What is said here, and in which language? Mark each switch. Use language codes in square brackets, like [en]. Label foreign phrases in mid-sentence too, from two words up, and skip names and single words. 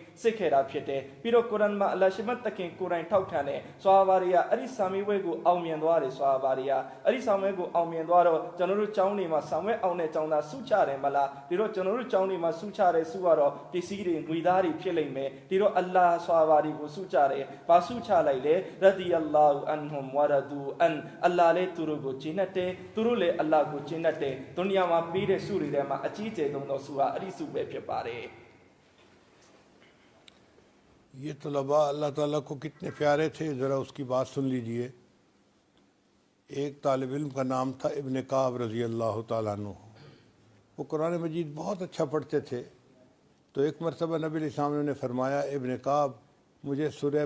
[my] စစ်ခဲ့တာဖြစ်တယ်ပြီးတော့ကုရ်အာန်မှာအလ္လာဟ်ရှိမတ်တကင်ကိုယ်တိုင်ထောက်ခံတယ်ဆွာဘာဒီကအဲ့ဒီစာမွေးပွဲကိုအောင်မြင်သွားတယ်ဆွာဘာဒီကအဲ့ဒီစာမွေးကိုအောင်မြင်သွားတော့ကျွန်တော်တို့ကျောင်းနေမှာဆောင်ဝဲအောင်တဲ့ကျောင်းသားစုချတယ်မလားဒီတော့ကျွန်တော်တို့ကျောင်းနေမှာစုချတယ်စုကတော့ပစ္စည်းတွေငွေသားတွေဖြစ်လိမ့်မယ်ဒီတော့အလ္လာဟ်ဆွာဘာဒီကိုစုချတယ်ဘာစုချလိုက်လဲ [ar] رضي الله عنهم ورضوا عنه [my] အလ္လာဟ်လေသူတို့ကိုကျင့်တတ်တယ်သူတို့လည်းအလ္လာဟ်ကိုကျင့်တတ်တယ်ဒုနီယာမှာပြီးတဲ့စုတွေထဲမှာအကြီးကျယ်ဆုံးသောစုဟာအဲ့ဒီစုပဲဖြစ်ပါတယ် [ur] یہ طلباء اللہ تعالیٰ کو کتنے پیارے تھے ذرا اس کی بات سن لیجئے ایک طالب علم کا نام تھا ابن کعب [ar] رضی اللہ تعالیٰ عنہ [ur] وہ قرآن مجید بہت اچھا پڑھتے تھے تو ایک مرتبہ نبی [ar] علیہ السلام [ur] نے فرمایا ابن کعب مجھے سورہ